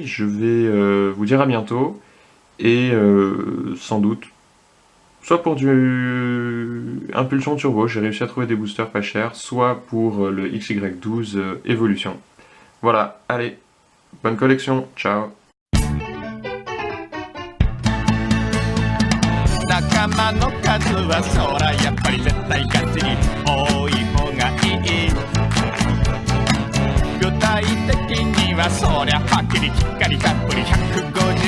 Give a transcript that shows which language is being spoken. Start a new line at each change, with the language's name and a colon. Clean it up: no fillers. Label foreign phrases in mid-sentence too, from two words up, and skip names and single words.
French: Je vais vous dire à bientôt. Et sans doute, soit pour du Impulsion Turbo, j'ai réussi à trouver des boosters pas chers, soit pour le XY12 Evolution. Voilà, allez, bonne collection, ciao.
Japanese: 仲間の数はそらやっぱり絶対ガチに多い方がいい具体的にはそりゃはっきりきっかりたっぷり150